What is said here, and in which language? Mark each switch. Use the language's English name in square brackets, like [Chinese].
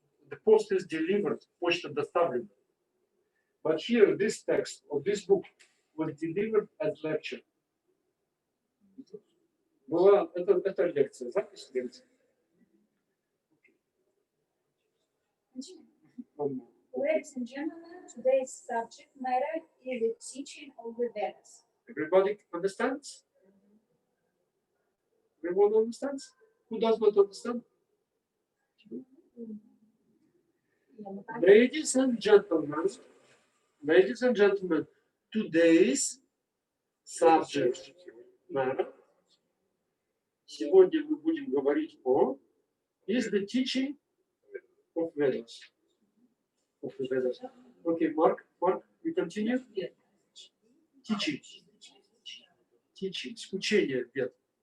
[English] The post is delivered, [Russian] почта доставлена. [English] But here, this text or this book was delivered as lecture. [Russian] Была, это лекция, запись лекции. [English] Ladies and gentlemen, today's subject matter is the teaching of the Vedas. Everybody understands? Everyone understands? Who does not understand? Ladies and gentlemen, today's subject matter, [Russian] сегодня мы будем говорить о, [English] is the teaching of Vedas. Of the Vedas. Okay, Mark, you continue? [Russian] Teachings, учение Вед.